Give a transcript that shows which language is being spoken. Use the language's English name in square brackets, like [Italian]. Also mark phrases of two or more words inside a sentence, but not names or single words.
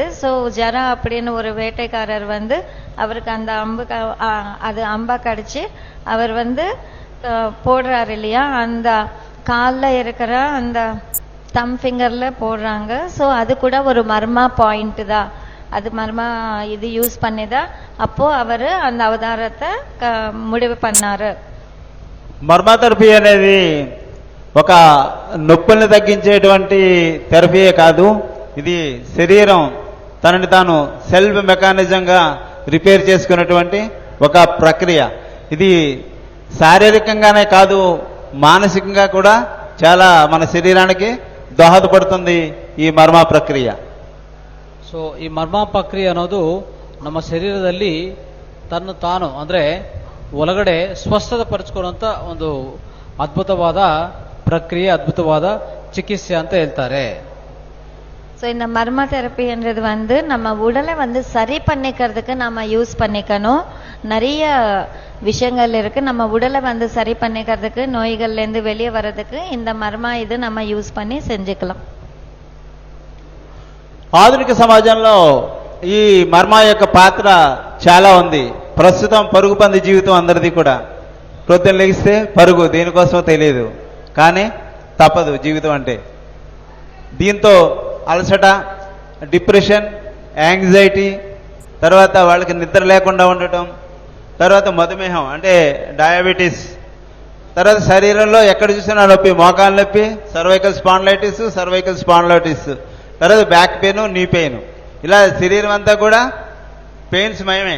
[Tamil] ஸோ ஜரா அப்படின்னு ஒரு வேட்டைக்காரர் அவருக்கு அந்த அது அம்பா கடிச்சு அவர் போடுறாரு இல்லையா, அந்த காலில் இருக்கிற அந்த [English] thumb finger [Tamil] போடுறாங்க. ஸோ அது கூட ஒரு மர்மா பாயிண்ட் தான், அது மர்மா இது யூஸ் பண்ணிதான் அப்போ அவர் அந்த அவதாரத்தை முடிவு பண்ணாரு. [Telugu] మర్మ థెరపీ అనేది ఒక నొప్పుల్ని తగ్గించేటువంటి థెరపీయే కాదు, ఇది శరీరం తనని తాను [English] self mechanism [Telugu] రిపేర్ చేసుకున్నటువంటి ఒక ప్రక్రియ. ఇది శారీరకంగానే కాదు, మానసికంగా కూడా చాలా మన శరీరానికి దోహదపడుతుంది ఈ మర్మ ప్రక్రియ. [Kannada] ಸೊ ಈ ಮರ್ಮ ಪ್ರಕ್ರಿಯೆ ಅನ್ನೋದು ನಮ್ಮ ಶರೀರದಲ್ಲಿ ತನ್ನ ತಾನು ಅಂದ್ರೆ ಒಳಗಡೆ ಸ್ವಸ್ಥತೆ ಪಡಿಸ್ಕೊಳ್ಳುವಂತ ಒಂದು ಅದ್ಭುತವಾದ ಪ್ರಕ್ರಿಯೆ, ಅದ್ಭುತವಾದ ಚಿಕಿತ್ಸೆ ಅಂತ ಹೇಳ್ತಾರೆ. [Tamil] ஸோ இந்த மர்ம தெரப்பின்றது நம்ம உடலை சரி பண்ணிக்கிறதுக்கு நம்ம யூஸ் பண்ணிக்கணும். நிறைய விஷயங்கள் இருக்கு, நம்ம உடலை சரி பண்ணிக்கிறதுக்கு, நோய்கள்ல இருந்து வெளியே வர்றதுக்கு இந்த மர்மா இது நம்ம யூஸ் பண்ணி செஞ்சுக்கலாம். [Telugu] ఆధునిక సమాజంలో ఈ మర్మ యొక్క పాత్ర చాలా ఉంది. ప్రస్తుతం పరుగు పంది జీవితం అందరిది కూడా. ప్రొద్దున లెగిస్తే పరుగు, దేనికోసమో తెలియదు, కానీ తప్పదు జీవితం అంటే. దీంతో అలసట, [English] depression, anxiety, [Telugu] తర్వాత వాళ్ళకి నిద్ర లేకుండా ఉండటం, తర్వాత మధుమేహం అంటే డయాబెటీస్, తర్వాత శరీరంలో ఎక్కడ చూసినా నొప్పి, మోకాలు నొప్పి, [English] cervical spondylitis, [Telugu] తర్వాత [English] back pain, knee pain, [Telugu] ఇలా శరీరం అంతా కూడా పెయిన్స్ మయమే.